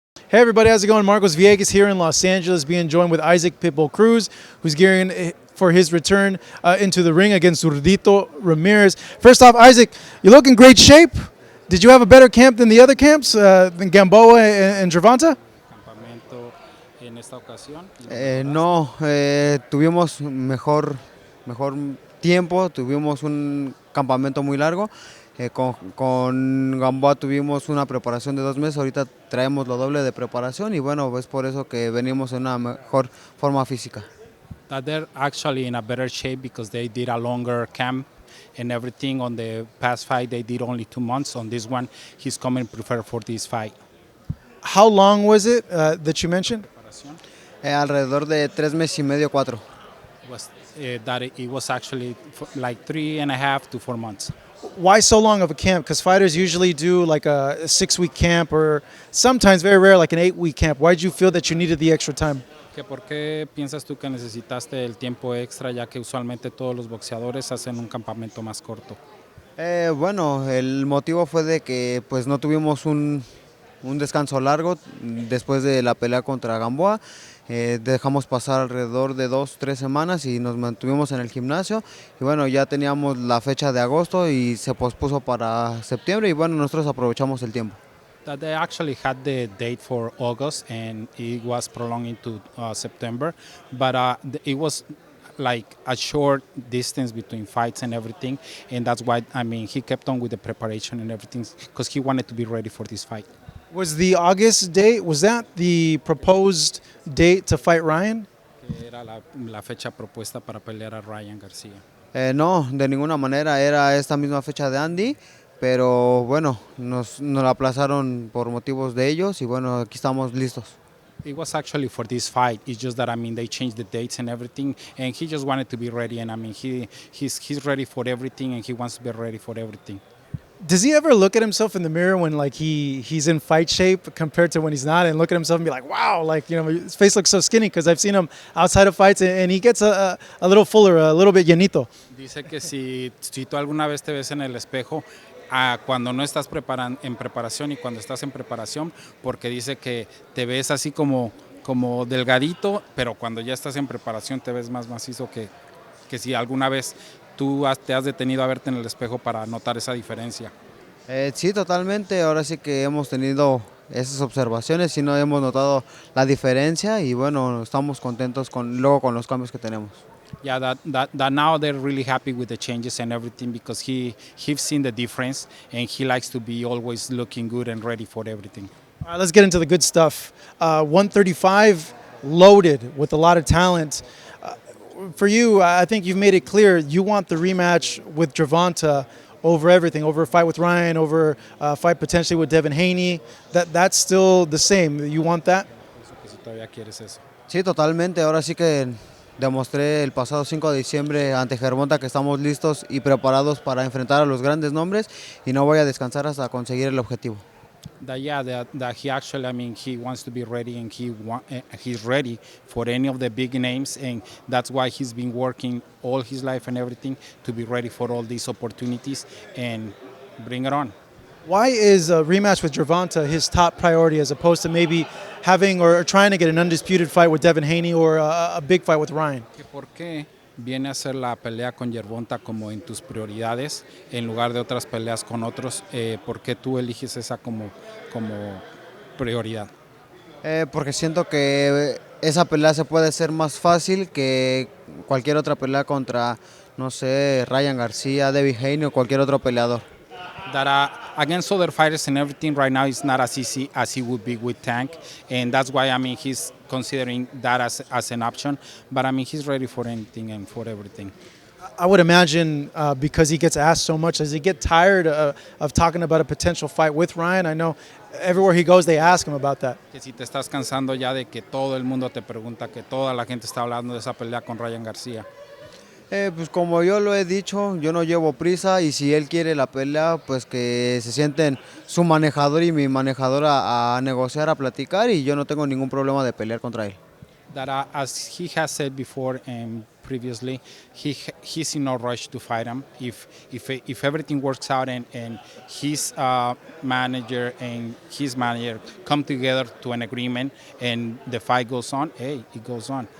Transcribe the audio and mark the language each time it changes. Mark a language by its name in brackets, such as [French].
[English] Hey everybody, how's it going? Marcos Villegas here in Los Angeles, being joined with Isaac Pitbull Cruz, who's gearing for his return into the ring against Zurdito Ramirez. First off, Isaac, you look in great shape. Did you have a better camp than the other camps, than Gamboa and Gervonta? [Spanish] Campamento en esta ocasión. No, tuvimos mejor tiempo, tuvimos un campamento muy largo. Con Gamboa tuvimos una preparación de 2 meses, ahorita traemos lo doble de preparación y bueno, es por eso que venimos en una mejor forma física. [English] That they're actually in a better shape because they did a longer camp and everything. On the past fight, they did only 2 months. On this one, he's coming prepared for this fight. How long was it that you mentioned? [Spanish] Alrededor de 3 meses y medio, 4. [English] It was actually like 3.5 to 4 months. Why so long of a camp? Because fighters usually do like a 6-week camp or sometimes, very rare, like an 8-week camp. Why did you feel that you needed the extra time? [Spanish] ¿Por qué piensas tú que necesitaste el tiempo extra, ya que usualmente todos los boxeadores hacen un campamento más corto? Bueno, el motivo fue de que pues no tuvimos un descanso largo después de la pelea contra Gamboa. Dejamos pasar alrededor de 2-3 semanas y nos mantuvimos en el gimnasio y bueno, ya teníamos la fecha de agosto y se pospuso para septiembre y bueno, nosotros aprovechamos el tiempo. [English] That they actually had the date for August and it was prolonged into September, but it was like a short distance between fights and everything, and that's why he kept on with the preparation and everything because he wanted to be ready for this fight. Was the August date, was that the proposed date to fight Ryan? [Spanish] Era la fecha propuesta para pelear a Ryan Garcia. No, de ninguna manera, era esta misma fecha de Andy, pero bueno, nos la aplazaron por motivos de ellos y bueno, aquí estamos listos. [English] It was actually for this fight. It's just that they changed the dates and everything, and he just wanted to be ready. And he's ready for everything, and he wants to be ready for everything. Does he ever look at himself in the mirror when like he's in fight shape compared to when he's not, and look at himself and be like, wow, like, you know, his face looks so skinny? Because I've seen him outside of fights and he gets a little fuller, a little bit llenito. [Spanish] Dice que si tú alguna vez te ves en el espejo, cuando no estás en preparación y cuando estás en preparación, porque dice que te ves así como delgadito, pero cuando ya estás en preparación te ves más macizo que si alguna vez tú te has detenido a verte en el espejo para notar esa diferencia. Sí, totalmente, ahora sí que hemos tenido esas observaciones y no hemos notado la diferencia y bueno, estamos contentos luego con los cambios que tenemos. [English] Yeah, that now they're really happy with the changes and everything because he's seen the difference and he likes to be always looking good and ready for everything. All right, let's get into the good stuff. 135, loaded with a lot of talent. For you, I think you've made it clear you want the rematch with Gervonta over everything, over a fight with Ryan, over a fight potentially with Devin Haney. That's still the same. You want that? [Spanish] Si todavía quieres eso. Sí, totalmente, ahora sí que demostré el pasado 5 de diciembre ante Gervonta que estamos listos y preparados para enfrentar a los grandes nombres y no voy a descansar hasta conseguir el objetivo. [English] That he actually, he wants to be ready and he's ready for any of the big names, and that's why he's been working all his life and everything to be ready for all these opportunities and bring it on. Why is a rematch with Gervonta his top priority as opposed to maybe having or trying to get an undisputed fight with Devin Haney or a big fight with Ryan? [Spanish] ¿Por qué viene a ser la pelea con Gervonta como en tus prioridades en lugar de otras peleas con otros? ¿Por qué tú eliges esa como prioridad? Porque siento que esa pelea se puede hacer más fácil que cualquier otra pelea contra, no sé, Ryan Garcia, Devin Haney o cualquier otro peleador. [English] That against other fighters and everything right now is not as easy as he would be with Tank, and that's why he's considering that as an option, but he's ready for anything and for everything. I would imagine because he gets asked so much, does he get tired of talking about a potential fight with Ryan? I know everywhere he goes they ask him about that. [Spanish] Que si te estás cansando ya de que todo el mundo te pregunta, que toda la gente está hablando de esa pelea con Ryan Garcia. Pues como yo lo he dicho, yo no llevo prisa y si él quiere la pelea, pues que se sienten su manejador y mi manejador a negociar, a platicar y yo no tengo ningún problema de pelear contra él. [English] That as he has said before previously, he's in no rush to fight him. If everything works out and his manager and his manager come together to an agreement and the fight goes on, hey, it goes on.